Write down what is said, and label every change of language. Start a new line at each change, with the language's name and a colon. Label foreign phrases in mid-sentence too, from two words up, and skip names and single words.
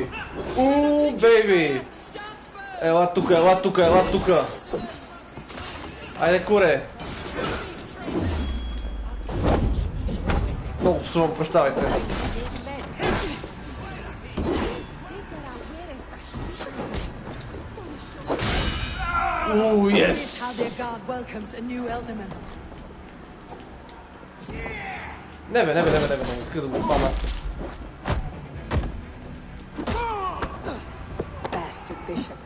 English: Baby!
Bulgarian: Ела тука, ела тука, ела тука! Айде, куре! Много псувам, прощавайте.
English: Yes! How their god welcomes a new Elderman.
Bulgarian: Не бе, иска да го хвана.
English: Bastard bishop.